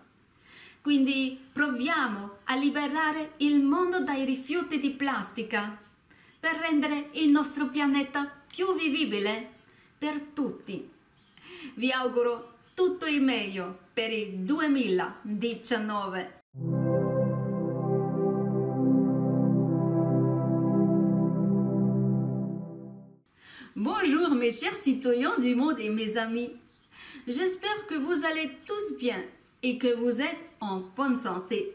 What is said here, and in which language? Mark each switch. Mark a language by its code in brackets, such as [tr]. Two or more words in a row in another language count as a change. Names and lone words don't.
[it] Quindi proviamo a liberare il mondo dai rifiuti di plastica per rendere il nostro pianeta più vivibile per tutti. Vi auguro tutto il meglio per il 2019. [fr] Bonjour mes chers citoyens du monde et mes amis. J'espère que vous allez tous bien et que vous êtes en bonne santé.